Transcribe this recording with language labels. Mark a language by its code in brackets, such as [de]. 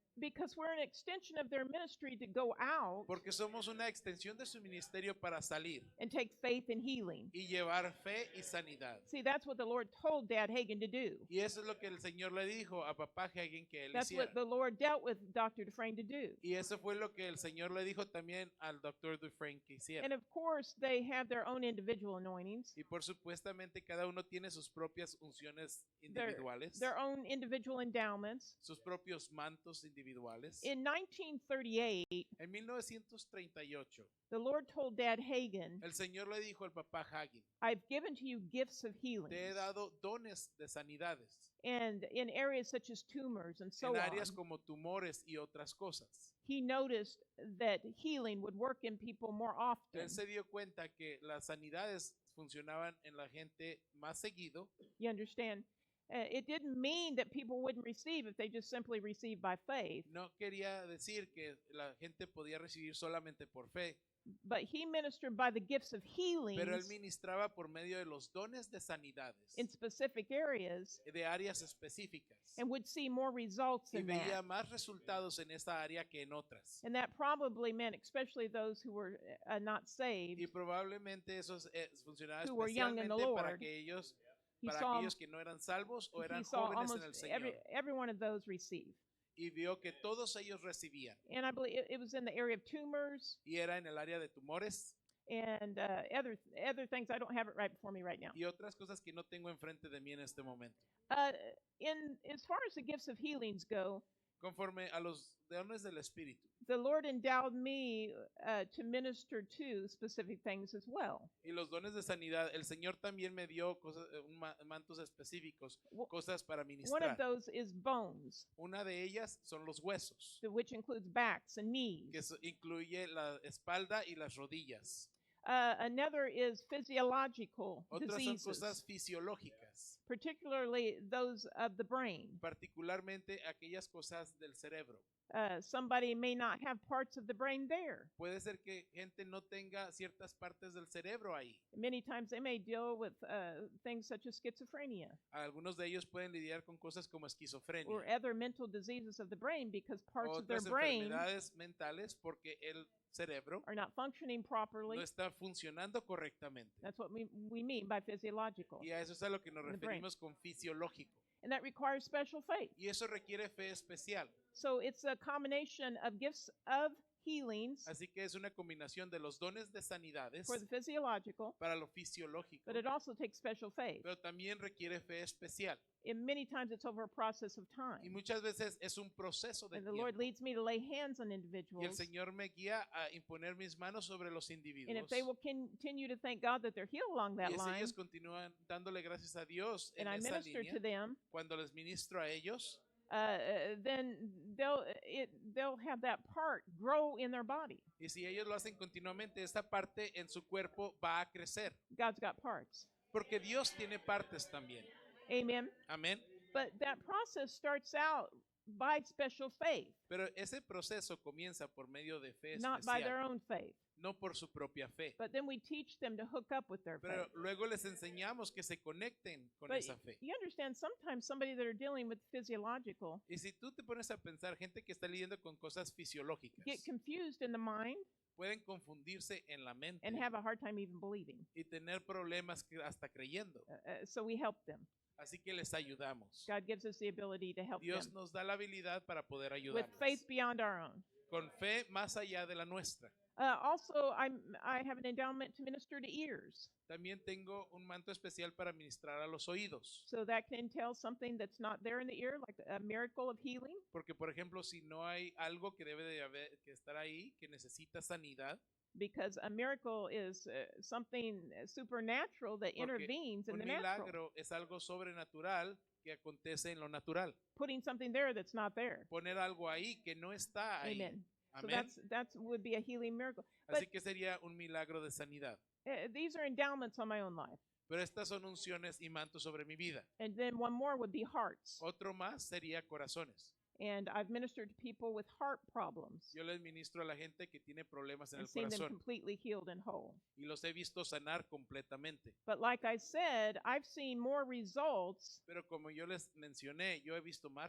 [en] Because we're an extension of their ministry to go out [es] Porque somos una extensión de su ministerio para salir [en] and take faith and healing. [es] y llevar fe y sanidad. [en] See, that's what the Lord told Dad Hagen to do. [es] Y eso es lo que el Señor le dijo a Papá Hagin que él [en] That's [es] hiciera. [en] what the Lord dealt with Dr. Dufresne to do. [es] Y eso fue lo que el Señor le dijo también al doctor Dufresne que hiciera. [en] And of course, they have their own individual anointings, [es] Y por supuestamente cada uno tiene sus propias unciones individuales, [en] their own individual endowments. [es] sus propios mantos individuales. [en] In 1938, [es] En 1938, [en] the Lord told Dad Hagen, [es] el Señor le dijo al Papá Hagin, [en] I've given to you gifts of healing. [es] te he dado dones de sanidades [en] And in areas such as tumors and so [es] en áreas [en] on, [es] como tumores y otras cosas. [en] he noticed that healing would work in people more often. [es] Él se dio cuenta que las sanidades funcionaban en la gente más seguido. [en] You understand? It didn't mean that people wouldn't receive if they just simply received by faith, [es] No quería decir que la gente podía recibir solamente por fe, [en] but he ministered by the gifts of [es] pero él [en] healings [es] ministraba por medio de los dones de sanidades, [en] in specific areas [es] de áreas específicas, [en] and would see more results [es] y [en] in that. [es] veía más resultados en esta área que en otras. [en] And that probably meant, especially those who were not saved, [es] Y probablemente eso funcionaba [en] who were young in the [es] especialmente para [en] Lord. [es] aquellos, [en] he [es] para [en] saw, [es] aquellos que no eran salvos o [en] he [es] eran [en] saw [es] jóvenes en el [en] almost [es] Señor. [en] every one of those receive. [es] Y vio que todos ellos recibían. [en] And I believe it was in the area of tumors [es] Y era en el área de tumores [en] and other things. I don't have it right before me right now. [es] y otras cosas que no tengo enfrente de mí en este momento. [en] In as far as the gifts of healings go, [es] Conforme a los dones del Espíritu. [en] the Lord endowed me to minister to specific things as well. [es] Y los dones de sanidad, el Señor también me dio cosas, mantos específicos, cosas para [en] One of [es] ministrar. [en] those is bones, [es] Una de ellas son los huesos, [en] which includes backs and knees. [es] que incluye la espalda y las rodillas. [en] Another is physiological [es] Otras son [en] diseases, [es] cosas fisiológicas, [en] particularly those of the brain. [es] particularmente aquellas cosas del cerebro. [en] Somebody may not have parts of the brain there. [es] Puede ser que gente no tenga ciertas partes del cerebro ahí. [en] Many times they may deal with things such as schizophrenia [es] Algunos de ellos pueden lidiar con cosas como esquizofrenia, [en] or other mental diseases of the brain because parts of their [es] otras [en] brain [es] enfermedades mentales porque el cerebro [en] are not functioning properly. [es] no está funcionando correctamente. [en] That's what we mean by physiological. [es] Y a eso es a lo que nos [en] In the brain. [es] referimos con fisiológico. [en] And that requires special faith. [es] Y eso requiere fe especial. [en] So it's a combination of gifts of healings [es] Así que es una combinación de los dones de sanidades [en] for the physiological, [es] para lo fisiológico, [en] but it also takes special faith. [es] pero también requiere fe especial. [en] And many times it's over a process of [es] Y [en] time. [es] muchas veces es un proceso de [en] And the Lord [es] tiempo. [en] leads me to lay hands on [es] Y el [en] individuals. [es] Señor me guía a imponer mis manos sobre los [en] And [es] individuos. [en] if they will continue to thank God that they're healed along that [es] Y si [en] line, [es] ellos continúan dándole gracias a Dios en [en] and I [es] esa [en] minister to [es] línea, [en] them, [es] cuando les ministro a ellos, [en] then they'll have that part grow in their body. [es] y si ellos lo hacen continuamente, esta parte en su cuerpo va a crecer. [en] God's got parts. [es] Porque Dios tiene partes también. [en] Amen. [es] Amén. [en] But that process starts out by special faith, [es] Pero ese proceso comienza por medio de fe [en] not by their [es] especial, [en] own faith. [es] no por su propia fe. [en] But then we teach them to hook up with their [es] Pero [en] faith. [es] luego les enseñamos que se conecten con [en] But [es] esa fe. [en] you understand, sometimes somebody that are dealing with physiological [es] Y si tú te pones a pensar, gente que está lidiando con cosas fisiológicas, [en] get confused in the mind [es] pueden confundirse en la mente [en] and have a hard time even believing. [es] y tener problemas hasta creyendo. [en] So we help them. [es] Así que les ayudamos. [en] God gives us the ability to help [es] Dios [en] them [es] nos da la habilidad para poder [en] with [es] ayudarles. [en] faith beyond our own. [es] Con fe más allá de la nuestra. [en] Also, I have an endowment to minister to ears. [es] También tengo un manto especial para ministrar a los oídos. [en] So that can entail something that's not there in the ear, like a miracle of healing. [es] Porque, por ejemplo, si no hay algo que debe de haber, que estar ahí, que necesita sanidad, [en] Because a miracle is something supernatural that [es] Porque [en] intervenes in [es] un [en] the natural, [es] milagro es algo sobrenatural que acontece en lo natural. [en] putting something there that's not there. [es] Poner algo ahí que no está ahí. [en] Amen. So [es] Amén. [en] that's would be a healing miracle. [es] Así que sería un milagro de sanidad. [en] These are endowments on my own life. [es] Pero estas son unciones y mantos sobre mi vida. [en] And then one more would be hearts. [es] Otro más sería corazones. [en] And I've ministered to people with heart problems [es] Yo les ministro a la gente que tiene problemas en [en] and [es] el [en] seen them [es] corazón [en] completely healed and whole. [es] y los he visto sanar completamente. [en] But like I said, I've seen more results [es] Pero como yo les mencioné, yo he visto más